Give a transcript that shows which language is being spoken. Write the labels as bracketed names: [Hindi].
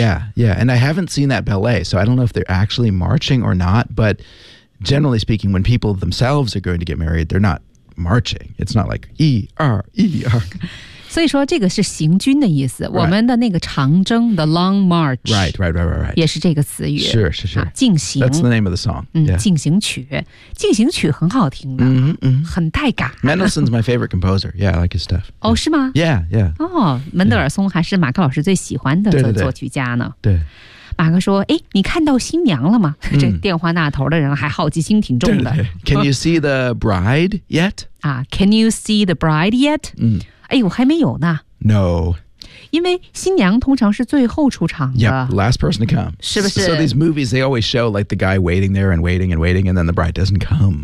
[English] Yeah, yeah And I haven't seen that ballet So I don't know if they're actually marching or not But generally speaking When people themselves are going to get married They're not marching It's not like [Chinese] 一二一二所以说这个是行军的意思、 [English] right. [Chinese] 我们的那个长征 [English] The Long March right, right, right, right, right. [Chinese] 也是这个词语是是是、啊、进行 [English] That's the name of the song、嗯 yeah. [Chinese] 进行曲进行曲很好听的、 mm-hmm. 很带感 [English] Mendelssohn's my favorite composer Yeah, I like his stuff [Chinese] 哦、oh, 是吗 [English] Yeah, yeah [Chinese] 哦门德尔松还是马克老师最喜欢的作曲家呢对, 对, 对, 对马克说诶你看到新娘了吗、嗯、这电话那头的人还好奇心挺重的。 [English] 对对对 can you see the bride yet?、啊、can you see the bride yet?、嗯、 [Chinese] 哎呦还没有呢。 [English] No. [Chinese] 因为新娘通常是最后出场的。 [English] Yep, last person to come. [Chinese] 是不是 [English] so these movies, they always show like the guy waiting there and waiting and waiting, and then the bride doesn't come.